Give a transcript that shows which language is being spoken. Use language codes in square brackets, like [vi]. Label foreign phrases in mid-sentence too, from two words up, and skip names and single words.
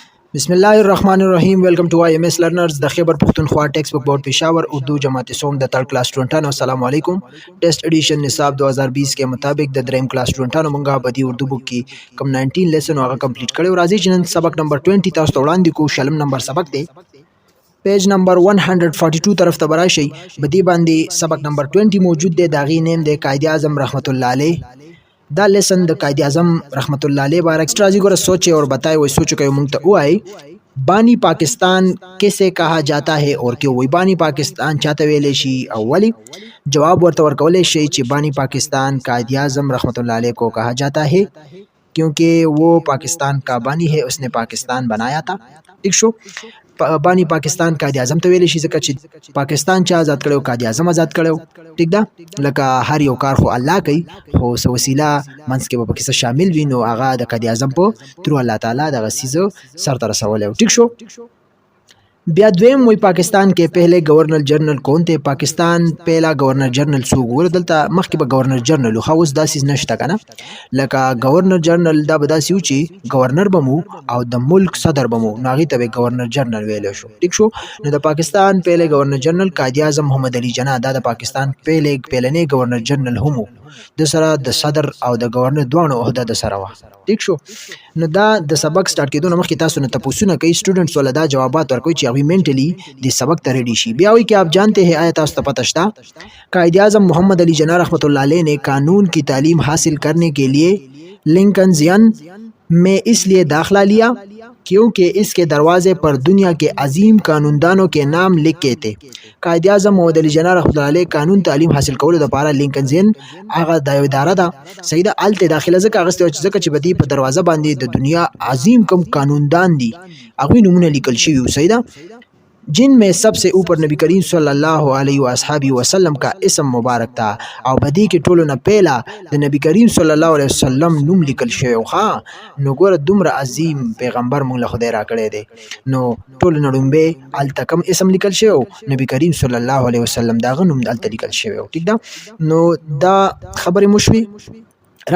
[ar] بسم الله الرحمن الرحیم. [en] Welcome to IMS Learners [ps] د خیبر پختونخوا ټیکسٹ بک بورڈ پشاور اردو جماعت سوم د [en] third class [ps] اسٹوڈنٹانو [ar] السلام علیکم. [en] test edition [ur] نصاب 2020 کے مطابق [ps] د دریم کلاس اسٹوڈنٹانو مونږه بدی اردو بک کی کم 19 لیسن هغه کمپلیټ کړو. راځي چې نن سبق نمبر 20 تاسو ته وړاندې کو. شلم نمبر سبق دی، پیج نمبر 142 طرف ته براشي. بدی باندې سبق نمبر 20 موجود دی. داغي نیم دی قائد اعظم رحمت الله علیه. دا لیسن د قائد اعظم رحمت الله علیه بار ایکسٹرا جی ګره [ur] سوچے اور بتائے [ps] وای سوچ کوي مونږ ته وای [ur] بانی پاکستان کیسے کہا جاتا ہے اور کیوں. [ps] وی بانی پاکستان چاته ویلې شي اولی جواب ورته ورکولې شي چې [ur] بانی پاکستان قائد اعظم رحمت الله علیه کو کہا جاتا ہے کیونکہ وہ پاکستان کا بانی ہے، اس نے پاکستان بنایا تھا. [ps] ٹھیک شو. بانی پاکستان قائد اعظم ته ویل شي ځکه چې پاکستان چا آزاد کړو، قائد اعظم آزاد کړو. ټیک ده، لکه هر یو کار خو الله کوي، خو سو وسیله منځ کې به پکې شامل وي، نو هغه د قائد اعظم په تر الله تعالی دغه سیزو سر ته رسولی. ټیک شو. بیا دویم وی [ur] پاکستان کے پہلے گورنر جنرل کون تھے. [ps] پاکستان پہلا گورنر جنرل څوک و؟ دلته مخکې به گورنر جنرل خو اوس داسې نشته کنه. لکه گورنر جنرل دا به داسې و چې گورنر بمو او د ملک صدر بمو، نو هغې ته به گورنر جنرل ویلی شو. ټیک شو. نو د پاکستان پہلے گورنر جنرل قائد اعظم محمد علي جناح دا د پاکستان پہلنی گورنر جنرل هم د سره د صدر او د گورنر دواړو عہده د سره وه. ټیک شو. نو دا د سبق سٹارټ کېدو نه مخکې تاسو نه تپوسونه کوي سټوډنټس ولا دا جوابات ورکوي چې هغوی مینټلی د سبق ته ریډي شي. [ur] بیا وایي کہ آپ جانتے ہیں، [ps] آیا تاسو ته پته شته [ur] قائد اعظم محمد علی جناح رحمۃ اللہ علیہ نے قانون کی تعلیم حاصل کرنے کے لیے لنکنزین میں اس لیے داخلہ لیا کیونکہ اس کے دروازے پر دنیا کے عظیم قانوندانوں کے نام لکھے تھے. [ps] قائد اعظم محمد علی جناح رحمۃ اللہ علیہ قانون تعلیم حاصل کولو دپاره لنکنزین هغه د یو اداره ده صحیح ده، هلته داخله ځکه اخیستې وه ځکه چې به دې په دروازه باندې د دنیا عظیم کم قانوندان دي هغوی نومونه لیکل شوي وو. صحیح ده، [ur] جن میں سب سے اوپر نبی کریم صلی اللہ علیہ وآلہ وسلم کا اسم مبارک تھا [ps] او بدی کې ټولو نه پیلا د نبی کریم صلی الله علیه وسلم نوم لیکل شوی و. ها نو ګوره دومره عظیم پیغمبر مونږ له خدای راکړی دی، نو ټولو نه ډومبې هلته کم اسم لیکل شوی و، نبی کریم صلی الله علیه وسلم د هغه نوم هلته لیکل شوی و. ټیک ده، نو دا خبرې مو شوې.